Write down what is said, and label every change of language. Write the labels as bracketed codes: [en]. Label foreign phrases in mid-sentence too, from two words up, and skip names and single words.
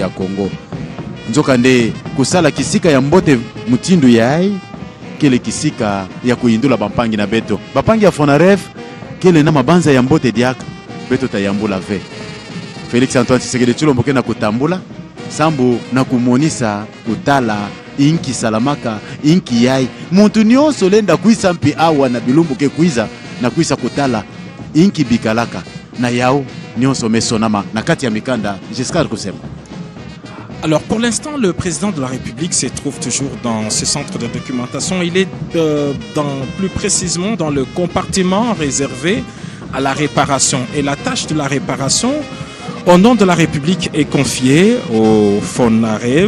[ktu] ya Congo nzoka nde kusala kisika ya mbote Mutindu yai kele kisika ya kuyindula bampangi na beto bapangi ya Fonaref kele na mabanza ya mbote diaka beto tayambula ve Félix Antoine Tshisekedi Tshilombo kena kutambula sambu na kumonisa kutala inki Salamaka inki yai muntu nyonso lenda kuisa mpi awa na bilumbu ke kuiza na kuisa kutala inki bikalaka na yao nyonso mesonama na kati ya mikanda Giscard Kusema. [fr] Alors pour l'instant, le président de la République se trouve toujours dans ce centre de documentation. Il est plus précisément dans le compartiment réservé à la réparation. Et la tâche de la réparation, au nom de la République, est confiée au Fonarev.